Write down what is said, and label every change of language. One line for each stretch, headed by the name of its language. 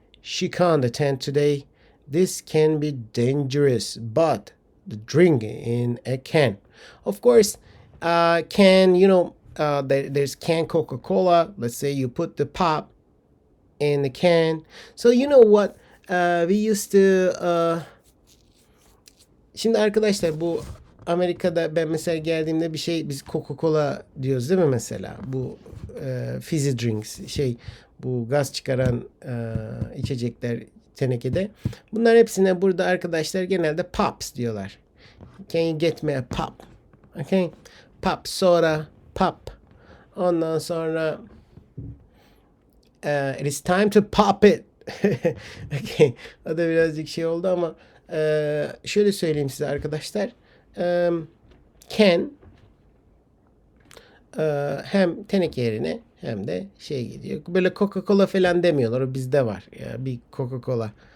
English: She can't attend today. This can be dangerous, but the drink in a can. Of course, can, there's can Coca-Cola. Let's say you put the pop in the can. So you know what? We used to
Turkish: şimdi arkadaşlar bu Amerika'da ben mesela geldiğimde biz Coca-Cola diyoruz değil mi mesela? Bu fizzy drinks bu gaz çıkaran içecekler tenekede. Bunlar hepsine burada arkadaşlar genelde pops diyorlar.
English: Can you get me a pop? Okay? Pop soda, pop.
Turkish: Ondan sonra
English: it is time to pop it. Okay.
Turkish: O da birazcık oldu ama şöyle söyleyeyim size arkadaşlar. Can hem teneke yerine hem de gidiyor. Böyle Coca-Cola falan demiyorlar. O bizde var. Ya bir Coca-Cola.